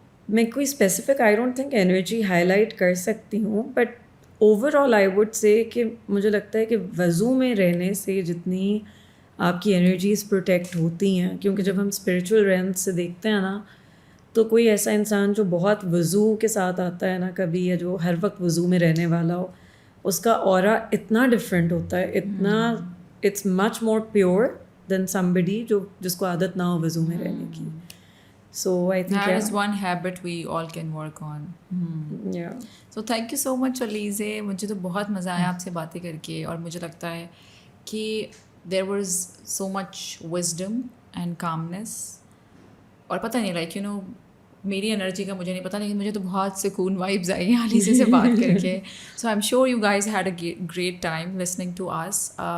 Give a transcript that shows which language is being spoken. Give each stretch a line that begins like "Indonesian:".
Urdu: میں کوئی specific
English: I don't think energy
Urdu: highlight کر سکتی ہوں,
English: but overall I would say
Urdu: کہ مجھے لگتا ہے کہ وضو میں رہنے سے جتنی آپ کی انرجیز پروٹیکٹ ہوتی ہیں, کیونکہ جب ہم اسپریچول رینتھ سے دیکھتے ہیں نا, تو کوئی ایسا انسان جو بہت وضو کے ساتھ آتا ہے نا کبھی, یا جو ہر وقت وضو میں رہنے والا ہو, اس کا اورا اتنا ڈفرینٹ ہوتا ہے, اتنا
English: it's much more pure than somebody
Urdu: جس کو عادت نہ ہو وضو میں رہنے کی.
English: So I think that is one habit we all can work on. Yeah. So thank you so much Alize.
Urdu: مجھے تو بہت مزہ آیا آپ سے باتیں کر کے, اور مجھے لگتا ہے کہ
English: there was so much wisdom and calmness.
Urdu: اور پتہ نہیں
English: like you know
Urdu: میری انرجی کا مجھے نہیں پتا, لیکن مجھے تو بہت سکون وائبز آئی ہیں علیزے سے بات کر کے.
English: So I am sure you guys had a great time listening to us.